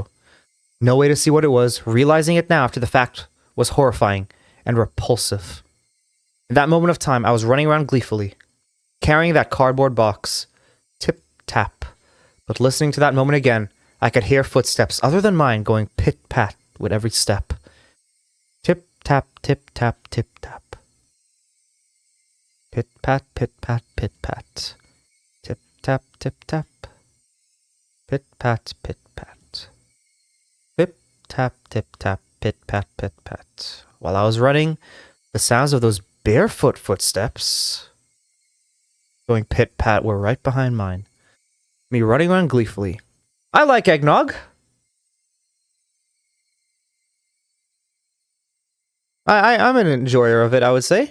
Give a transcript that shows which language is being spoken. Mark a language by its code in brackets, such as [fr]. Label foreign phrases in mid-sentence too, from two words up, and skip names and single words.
[en] No way to see what it was, realizing it now after the fact was horrifying and repulsive. In that moment of time, I was running around gleefully, carrying that cardboard box. Tip-tap. But listening to that moment again, I could hear footsteps other than mine going pit-pat with every step. Tip-tap, tip-tap, tip-tap. Pit-pat, pit-pat, pit-pat. Tip-tap, tip-tap. Pit-pat, pit-pat. Pip-tap, tip-tap, pit-pat, pit-pat. While I was running, the sounds of those barefoot footsteps going pit-pat were right behind mine. Me running around gleefully. I like eggnog. I'm an enjoyer of it, I would say.